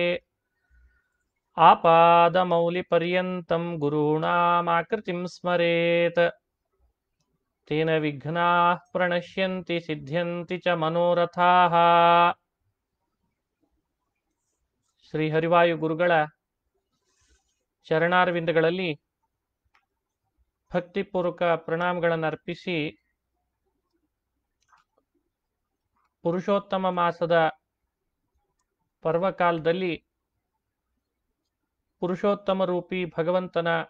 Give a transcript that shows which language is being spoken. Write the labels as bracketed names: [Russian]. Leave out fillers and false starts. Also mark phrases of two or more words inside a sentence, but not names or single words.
[Sanskrit] आपादमौलिपर्यन्तं गुरूणामाकृतिं स्मरेत् तेन विघ्नाः प्रणश्यन्ति सिद्ध्यन्ति च मनोरथाः। [Kannada] ಶ್ರೀ ಹರಿವಾಯು ಗುರುಗಳ ಚರಣಾರವಿಂದಗಳಲ್ಲಿ ಭಕ್ತಿಪೂರ್ವಕ ಪ್ರಣಾಮಗಳನ್ನು ಅರ್ಪಿಸಿ ಪುರುಷೋತ್ತಮ ಮಾಸದ ಪರ್ವಕಾಲದಲ್ಲಿ ಪುರುಷೋತ್ತಮ ರೂಪಿ ಭಗವಂತನ